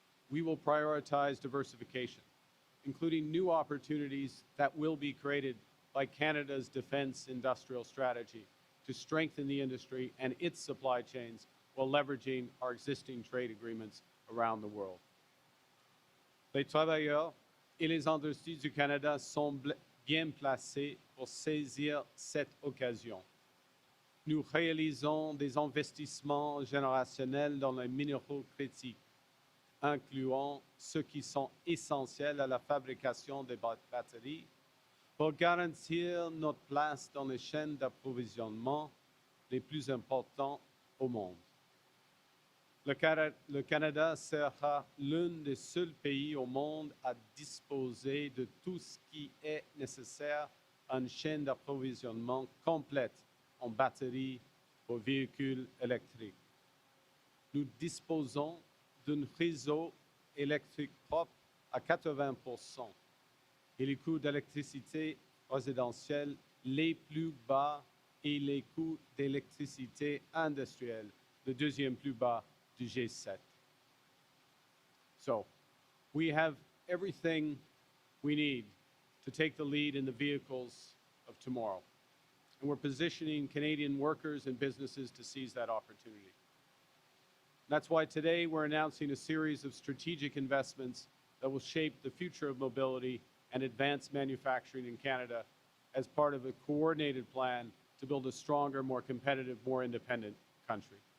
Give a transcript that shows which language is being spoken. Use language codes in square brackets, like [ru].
[en] We will prioritize diversification, including new opportunities that will be created by Canada's defense industrial strategy to strengthen the industry and its supply chains while leveraging our existing trade agreements around the world. [fr] Les travailleurs et les industries du Canada sont bien placés pour saisir cette occasion. Nous réalisons des investissements générationnels dans les minéraux critiques, incluant ceux qui sont essentiels à la fabrication des batteries, pour garantir notre place dans les chaînes d'approvisionnement les plus importantes au monde. Le Canada sera l'un des seuls pays au monde à disposer de tout ce qui est nécessaire à une chaîne d'approvisionnement complète en batteries pour véhicules électriques. Nous disposons d'un réseau électrique propre à 80% et les coûts d'électricité résidentielle les plus bas et les coûts d'électricité industrielle le deuxième plus bas du G7. [en] So, we have everything we need to take the lead in the vehicles of tomorrow. And we're positioning Canadian workers and businesses to seize that opportunity. That's why today we're announcing a series of strategic investments that will shape the future of mobility and advance manufacturing in Canada as part of a coordinated plan to build a stronger, more competitive, more independent country.